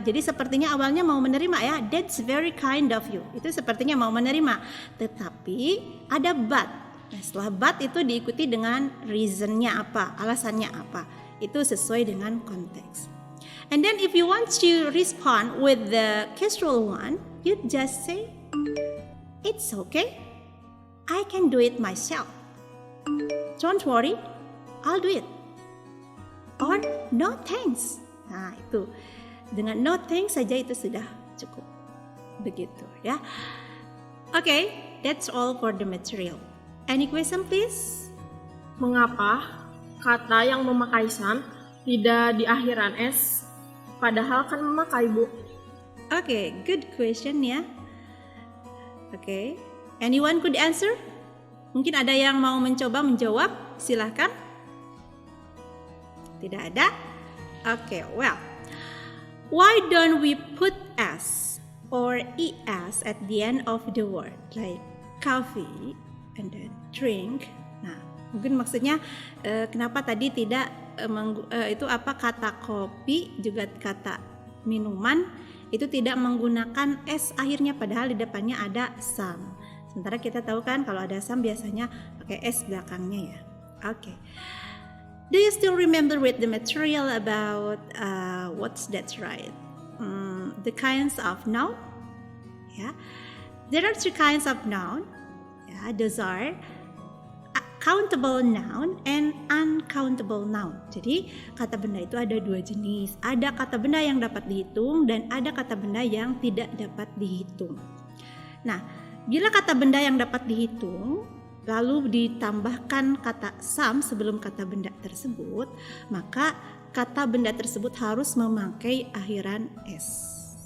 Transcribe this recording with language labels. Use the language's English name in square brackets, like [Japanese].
[Indonesian] Jadi sepertinya awalnya mau menerima ya, [English] that's very kind of you. [Indonesian] Itu sepertinya mau menerima. Tetapi ada but. Nah, setelah but itu diikuti dengan reasonnya apa, alasannya apa. Itu sesuai dengan konteks. [English] And then if you want to respond with the casual one, you just say, it's okay, I can do it myself. Don't worry, I'll do it. Or no thanks. [Indonesian] Nah, itu dengan no thanks saja itu sudah cukup. Begitu ya. [English] Okay, that's all for the material. Any question please? [Indonesian] Mengapa kata yang memakai some tidak di akhiran s, padahal kan memakai, Bu? [English] Okay, good question ya. Okay, anyone could answer? [Indonesian] Mungkin ada yang mau mencoba menjawab, silahkan. Tidak ada? [English] Okay, well, why don't we put s or es at the end of the word, like coffee and then drink? [Indonesian] Nah, mungkin maksudnya kenapa tadi tidak itu apa kata kopi juga kata minuman itu tidak menggunakan s akhirnya padahal di depannya ada some. Sementara kita tahu kan kalau ada some biasanya pakai s belakangnya ya. Okay. [English] Do you still remember with the material about what's that right? The kinds of noun. Yeah, there are two kinds of noun. Yeah, those are countable noun and uncountable noun. [Indonesian] Jadi kata benda itu ada dua jenis. Ada kata benda yang dapat dihitung dan ada kata benda yang tidak dapat dihitung. Nah, bila kata benda yang dapat dihitung lalu ditambahkan kata some sebelum kata benda tersebut, maka kata benda tersebut harus memakai akhiran s.